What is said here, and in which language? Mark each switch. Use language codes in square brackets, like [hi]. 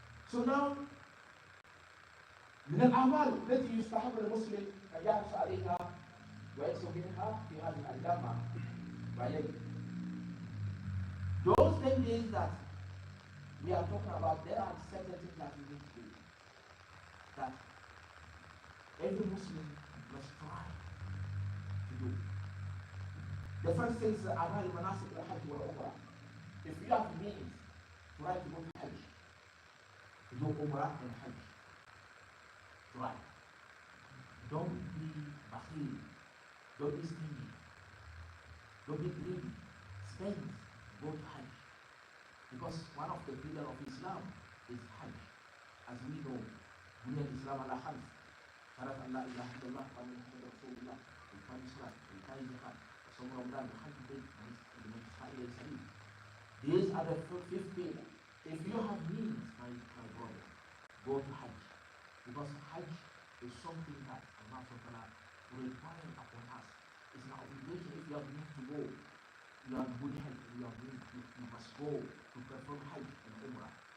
[en] So now, [ar] من الأعمال التي يستحب للمسلم أن يحرص عليها ويكسب منها في هذه الأيام وعليه. [en] Those 10 days that we are talking about, there are certain things that we need to do. That every Muslim must try to do. The first thing is [ar] أعمال المناسك الحج والعمرة. [en] If you have means, try to go to Hajj, to do Umrah and Hajj. Try. Don't be bakhil. Don't be stingy. Don't be greedy. Spend. Go to Hajj. Because one of the pillars of Islam is Hajj. As we know, [ar] بني الإسلام على خمس. شهادة أن لا إله إلا الله وأن محمدا رسول الله وإقام الصلاة وإيتاء الزكاة وصوم رمضان وحج البيت ومن إسرائيل إلى السبيل. [en] These are the 5 pillars. If you have means, my brother, go to Hajj. Because Hajj is something that Allah subhanahu wa ta'ala will require upon us. It's an obligation. If you have means to go, you have good health, you must go to perform Hajj and Umrah.